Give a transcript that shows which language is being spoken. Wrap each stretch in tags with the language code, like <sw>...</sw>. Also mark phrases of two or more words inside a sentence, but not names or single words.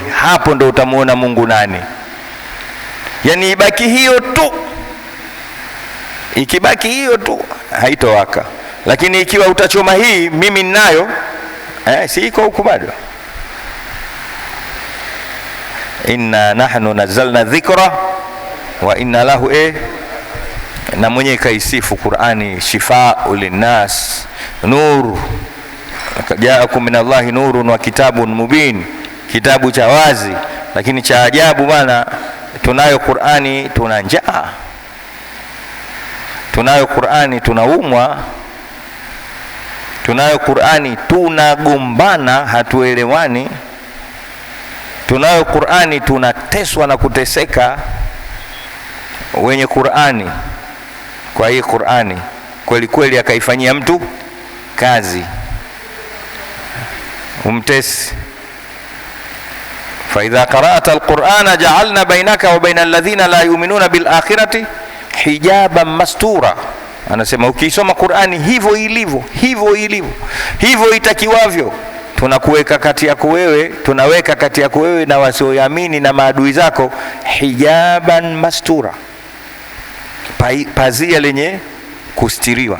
<sw>Hapo ndo utamuona Mungu nani. Yani ibaki hiyo tu, ikibaki hiyo tu haitowaka. Lakini ikiwa utachoma hii, mimi ninayo, si iko huko bado.</sw> <ar>إنا نحن نزلنا الذكر وإنا له</ar> <sw>na mwenye kaisifu Qur'ani</sw> <ar>شفاء للناس نور جاءكم من الله نور وكتاب مبين,</ar> <sw>kitabu cha wazi. Lakini cha ajabu bwana, tunayo Qur'ani tuna njaa, tunayo Qur'ani tunaumwa, tunayo Qur'ani tunagombana, hatuelewani, tunayo Qur'ani tunateswa na kuteseka. Wenye Qur'ani, kwa hii Qur'ani kweli kweli akaifanyia mtu kazi, umtesi.</sw> <ar>فإذا قرأت القرآن جعلنا بينك وبين الذين لا يؤمنون بالآخرة حجابا مستورا.</ar> <sw>Anasema ukisoma Qur'ani hivyo ilivyo, hivyo itakiwavyo, tunakuweka kati yako wewe, tunaweka kati yako wewe na wasioamini na maadui zako</sw> <ar>حجابا مستورا,</ar> <sw>pazia lenye kustiriwa.</sw>